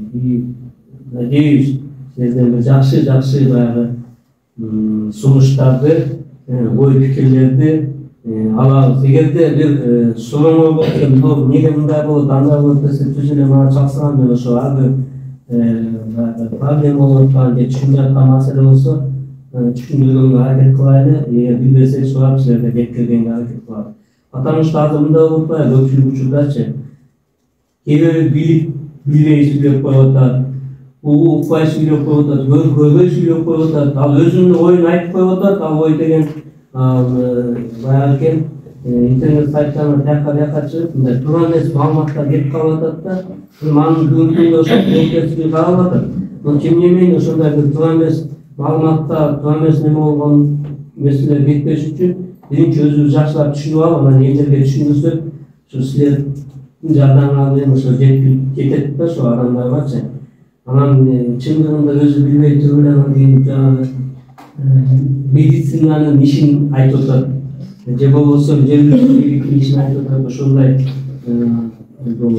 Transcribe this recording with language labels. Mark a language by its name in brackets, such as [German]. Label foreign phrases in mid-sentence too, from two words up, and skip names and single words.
[Kyrgyz] Надеюсь, сиздерден бир жакшы баягы сунуштарды, ой пикирлерди алабыз. Эгерде бир сурооңор болсо, эмне мындай болот, андай болот десе, түз эле мага чаксаңар, мен ошо ар бир проблема болуп аткан же түшүнбөй аткан маселе болсо, түшүндүргөнгө аракет кылайлы. Эгер билбесек сурап силерге жеткиргенге аракет кылабыз. [Russian] Потому что [Kyrgyz] азыр мындай болуп калат, көпчүлүк учурдачы кээ бирөө билип билбей сүйлөп коюп атат, укпай сүйлөп коюп атат, көрбөй сүйлөп коюп атат, ал өзүнүн оюн айтып коюп атат. Ал ой деген баягы экен, интернет сайттарына тияка чыгып, мындай туура эмес маалыматтар кетип калып атат да, анын бүгүнкү күндө ошо өкмөт карап атат. [Russian] Но тем не менее [Kyrgyz] ошондой бир туура эмес маалыматтар, туура эмес неме болгон нерселер кетпеш үчүн биринчи өзүбүз жакшылап түшүнүп алып, анан элдерге түшүндүрсөк, ушу силердин жардамыңар менен ошо жетет да ошо адамдаргачы. Анан чындыгында өзү билбей туруп эле анан кийин жанагы медицинанын ишин айтып атат, же болбосо жергиликтүү ишин айтып атат, ошондой болот.